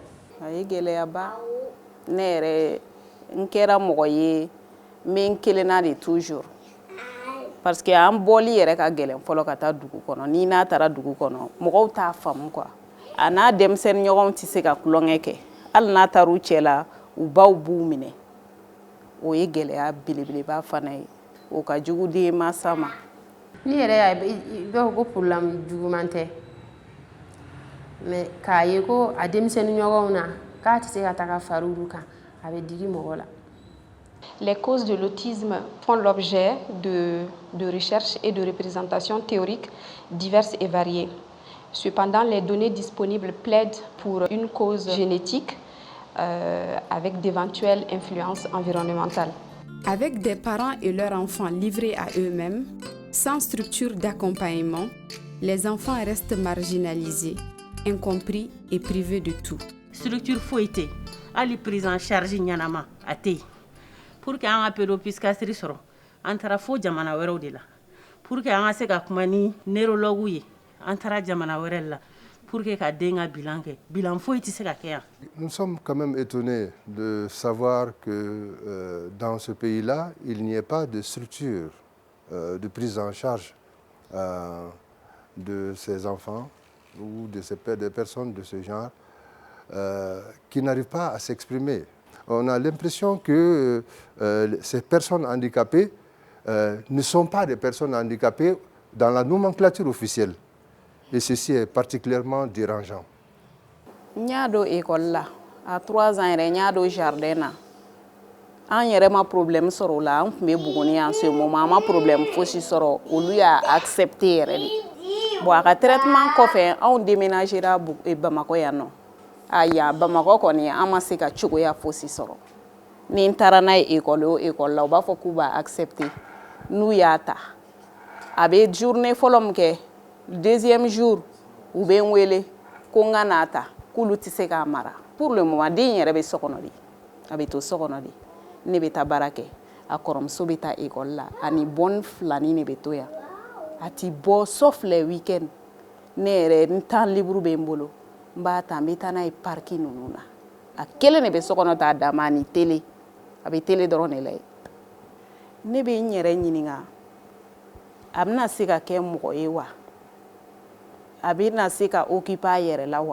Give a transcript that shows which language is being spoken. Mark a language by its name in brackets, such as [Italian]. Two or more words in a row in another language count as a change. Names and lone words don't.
[Bambara] A ye gɛlɛyaba ne yɛrɛ n kɛra mɔgɔ ye n bɛ n kelenna [French] de toujours parce que [Bambara] an bɔli yɛrɛ ka gɛlɛn fɔlɔ ka taa dugu kɔnɔ n'i n'a taara dugu kɔnɔ mɔgɔw t'a faamu quoi a n'a denmisɛnnin ɲɔgɔnw tɛ se ka tulonkɛ kɛ hali n'a taara u cɛ la u baw b'u minɛ o ye gɛlɛya belebeleba fana ye o ka jugu den mansa ma. Ni yɛrɛ y'a ye i b'a fɔ ko problème juguman tɛ mais k'a ye ko a denmisɛnnin ɲɔgɔnw na k'a tɛ se ka taga fari olu kan a bɛ digi mɔgɔ la. [French] Les causes de l'autisme font l'objet de recherches et de représentations théoriques diverses et variées. Cependant, les données disponibles plaident pour une cause génétique avec d'éventuelles influences environnementales. Avec des parents et leurs enfants livrés à eux-mêmes, sans structure d'accompagnement, les enfants restent marginalisés, incompris et privés de tout. Structure foyité, ali prise en charge ɲanama a tɛ yen pour que an ka pédopsychiatrie sɔrɔ an taara fo jamana wɛrɛw de la pour que an ka se ka kuma ni neurologue ye an taara jamana wɛrɛ la pour que ka den ka bilan kɛ. Bilan foyi tɛ se ka kɛ yan. Nous sommes quand même étonnés de savoir que dans ce pays-là, il n'y ait pas de structure de prise en charge de ces enfants ou des personnes de ce genre qui n'arrivent pas à s'exprimer. On a l'impression que ces personnes handicapées ne sont pas des personnes handicapées dans la nomenclature officielle. Et ceci est particulièrement dérangeant. [Bambara] Nyado école là, [French] à 3 ans, [Bambara] nyado jardin là. An yɛrɛ ma problème sɔrɔ o la, an tun bɛ Buguni [French] en ce moment, [Bambara] an ma problème fosi sɔrɔ, olu y'a accepté yɛrɛ de. Bon a ka traitement kɔfɛ, anw déménagera Bamakɔ yan nɔ. A yan Bamakɔ kɔni an ma se ka cogoya fosi sɔrɔ. Ni n taara n'a ye école o école la, u b'a fɔ k'u b'a accepté. N'u y'a ta, a bɛ journée fɔlɔ min kɛ, [French] deuxième jour, [Bambara] u bɛ n wele ko n ka n'a ta, k'olu tɛ se k'a mara. [French] Pour le moment, [Bambara] den yɛrɛ bɛ so kɔnɔ de, a bɛ to so kɔnɔ de. Ne bɛ taa baara kɛ, a kɔrɔmuso bɛ taa école la, ani bonne filani ne bɛ to yan. A ti bɔ [French] sauf les week-ends. [Bambara] Ne yɛrɛ n [French] temps libre [Bambara] bɛ n bolo, n b'a ta n bɛ taa n'a ye parki ninnu na. A kelen de bɛ so kɔnɔ ta dama ani télé, a bɛ télé dɔrɔn de lajɛ. Ne bɛ n yɛrɛ ɲininka, a bɛna se ka kɛ mɔgɔ ye wa? A bɛna se ka occuper a yɛrɛ la wa?